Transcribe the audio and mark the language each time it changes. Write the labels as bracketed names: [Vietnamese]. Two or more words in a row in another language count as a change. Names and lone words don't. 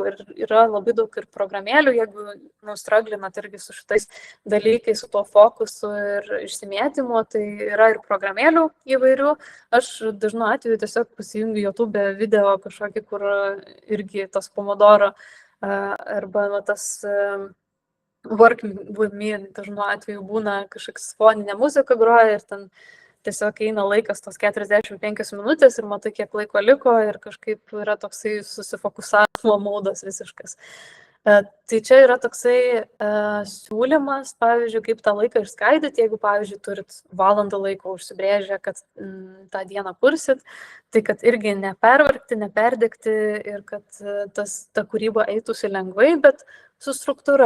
[Lithuanian] Ir yra labai daug ir programėlių, jeigu nustraglinat irgi su šitais dalykais, su tuo fokusu ir išsimėtymu, tai yra ir programėlių įvairių. Aš dažnu atveju tiesiog pasijungiu YouTube video kažkokį, kur irgi tas Pomodoro arba tas [English] work with me [Lithuanian] dažnu atveju būna kažkoks foninė muzika groja ir ten tiesiog eina laikas tos 45 minutės ir matai, kiek laiko liko ir kažkaip yra toksai susifokusavimo maudas visiškas. Tai čia yra toksai siūlymas, pavyzdžiui, kaip tą laiką išskaidyti, jeigu, pavyzdžiui, turit valandą laiko užsibrėžę, kad tą dieną kursit, tai kad irgi nepervargti, neperdegti ir kad ta kūryba eitųsi lengvai, bet su struktūra.